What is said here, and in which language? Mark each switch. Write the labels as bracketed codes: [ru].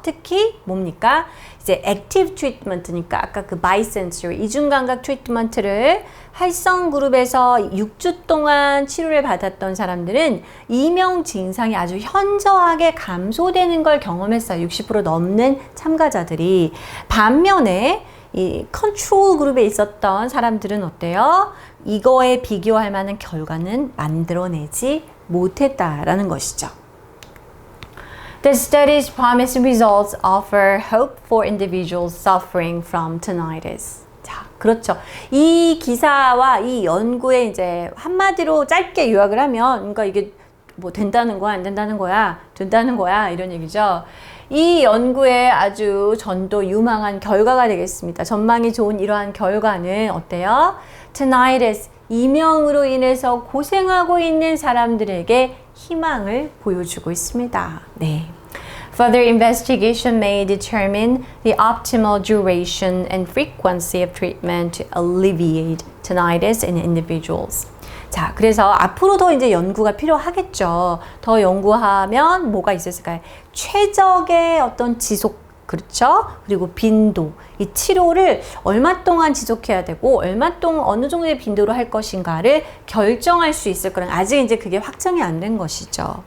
[ko] 특히 뭡니까? 이제 액티브 트리트먼트니까 아까 그 bisensory 이중감각 트리트먼트를 활성 그룹에서 6주 동안 치료를 받았던 사람들은 이명 증상이 아주 현저하게 감소되는 걸 경험했어요. 60% 넘는 참가자들이. 반면에 이 컨트롤 그룹에 있었던 사람들은 어때요? 이거에 비교할 만한 결과는 만들어내지 못했다라는 것이죠. [en] The study's promising results offer hope for individuals suffering from tinnitus. [ko] 자, 그렇죠. 이 기사와 이 연구에 이제 한마디로 짧게 요약을 하면, 그러니까 이게 뭐 된다는 거야, 안 된다는 거야, 된다는 거야, 이런 얘기죠. 이 연구에 아주 전도 유망한 결과가 되겠습니다. 전망이 좋은 이러한 결과는 어때요? tinnitus, 이명으로 인해서 고생하고 있는 사람들에게 희망을 보여주고 있습니다. 네. [en] Further investigation may determine the optimal duration and frequency of treatment to alleviate tinnitus in individuals. [ko] 자, 그래서 앞으로 더 이제 연구가 필요하겠죠. 더 연구하면 뭐가 있었을까요? 최적의 어떤 지속, 그렇죠? 그리고 빈도, 이 치료를 얼마 동안 지속해야 되고 얼마 동안 어느 정도의 빈도로 할 것인가를 결정할 수 있을 거는 아직 이제 그게 확정이 안 된 것이죠.